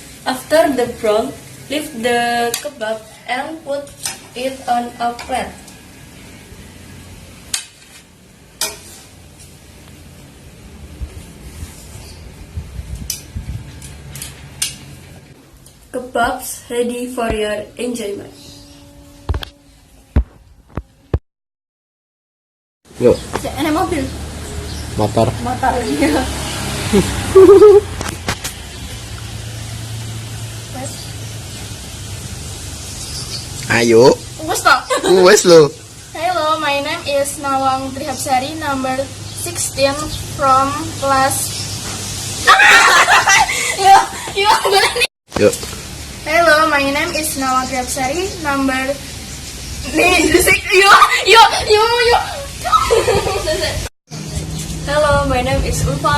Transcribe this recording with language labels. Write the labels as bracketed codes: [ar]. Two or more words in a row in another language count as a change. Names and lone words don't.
[en] After the brown, lift the kebab and put it on a plate. Kebabs ready for your enjoyment. [id] Yuk, Ini mobil. motor. Motor. Iya. Ayo, [jv] Wes toh. wes lo. [en] Hello, my name is Nawang number 16 from class. [id] Yuk. [en] Hello, my name is Nawang number. Hello, my name is Ulfa.